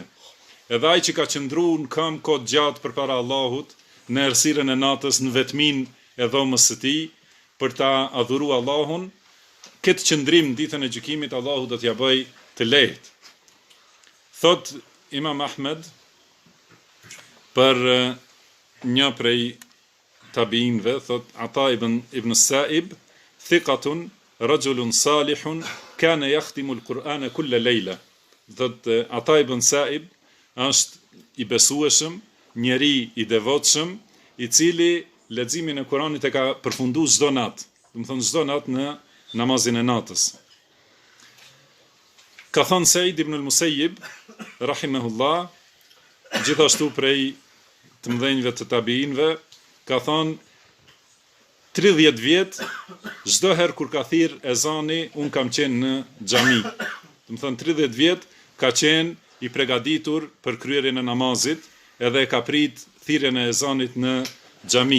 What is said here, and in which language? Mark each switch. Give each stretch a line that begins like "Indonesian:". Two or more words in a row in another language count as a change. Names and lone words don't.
Albanian: Edhe ai që ka qëndruar në këmbë kohë gjatë përpara Allahut, në errësirën e natës, në vetmin e dhomës së tij, për ta adhuruar Allahun, këtë qëndrim në ditën e gjykimit Allahu do t'ja bëj të lehtë. Thot Imam Ahmed për një prej tabiinëve, thot Ata ibn Sa'ib,
Arabic: ثقة رجل صالح كان يختم القرآن كل ليلة.
Albanian: Thot Ata ibn Sa'ib është i besueshëm, njeri i devotshëm, i cili leximin e Kuranit e ka përfunduar çdo natë. Do të thonë çdo natë në namazin e natës. Ka thënë Said ibn al-Musayyib rahimahullah, gjithashtu prej të mëdhenjve të tabiinëve, ka thënë 30 vjet çdo herë kur ka thirr ezani, un kam qenë në xhami. Do të thonë 30 vjet ka qenë i përgatitur për kryerjen e namazit, edhe ka prit thirrjen e ezanit në xhami.